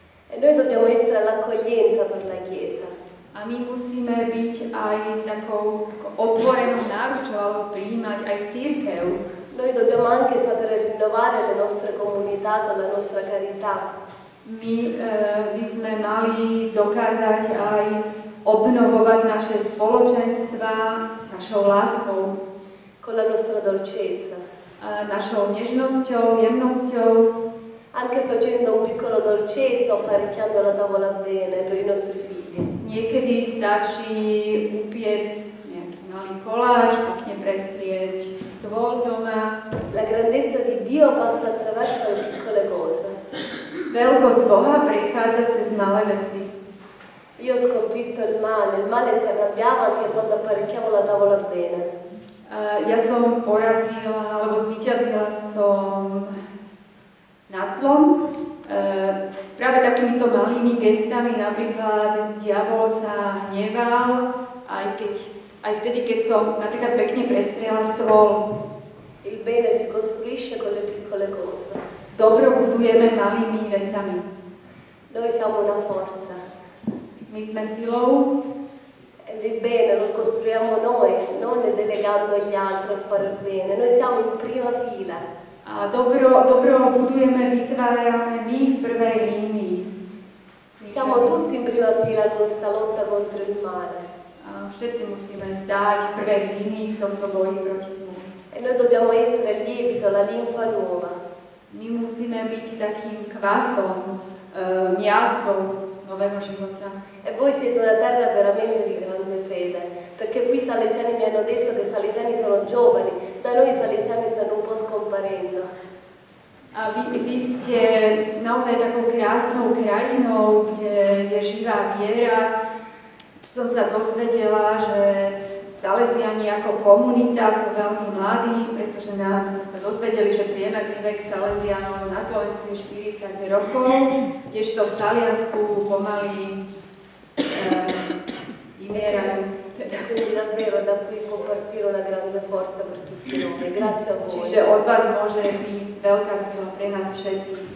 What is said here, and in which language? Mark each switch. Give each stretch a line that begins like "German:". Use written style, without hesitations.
Italian: E noi dobbiamo essere l'accoglienza per la Chiesa.
Slovak: A my musíme byť aj takou otvorenou náručou alebo prijímať aj cirkev.
Italian: Noi dobbiamo anche sapere rinnovare le nostre comunità con la nostra carità.
Slovak: My by sme mali dokázať aj obnovovať naše spoločenstva našou láskou,
Italian: con la nostra dolcezza,
Slovak: našou nežnosťou, jemnosťou,
Italian: anche facendo un piccolo dolcetto, apparecchiando la tavola bene per i nostri figli.
Slovak: Niekedy stačí upiecť nejaký malý koláč, pekne prestrieť stôl doma.
Italian: La grandezza di Dio passa attraverso le piccole cose.
Slovak: Veľkosť Boha prechádza cez malé veci.
Italian: Io ho sconfitto il male si arrabbiava anche quando apparecchiavo la tavola bene.
Slovak: Ja som porazila, alebo zvíťazila som nad zlom. Práve takýmito malými gestami, napríklad diabol sa hneval, aj vtedy, keď som napríklad pekne prestriela stôl.
Italian: Il bene si costruisce con le piccole cose.
Slovak: Dobro budujeme malými vecami.
Italian: Noi siamo una forza.
Slovak: My sme silou.
Italian: Ed il bene lo costruiamo noi, non delegando gli altri a fare il bene. Noi siamo in prima fila.
Slovak: A dobro budujeme, vytvárame my v prvej línii.
Italian: Siamo tutti in prima fila con questa lotta contro il male.
Slovak: A všetci musíme stáť v prvej línii v tomto boji proti zlu.
Italian: E noi dobbiamo essere il lievito, la linfa nuova.
Slovak: My musíme byť takým kvasom, miazgou nového života.
Italian: E voi siete una terra veramente di grande fede, perché qui i salesiani mi hanno detto che i salesiani sono giovani, da noi i salesiani stanno un po' scomparendo.
Slovak: A vy ste naozaj takou krásnou krajinou, kde je živá viera. Tu som sa dozvedela, že salesiani ako komunita sú veľmi mladí, pretože nám sme sa dozvedeli, že priemerný vek salesianov na Slovensku je 40 rokov, kdežto v Taliansku pomaly vymierajú.
Italian: Quindi davvero da qui può partire una grande forza per tutti noi. Grazie a voi.
Slovak: Čiže od vás môže ísť veľká sila pre nás všetkých.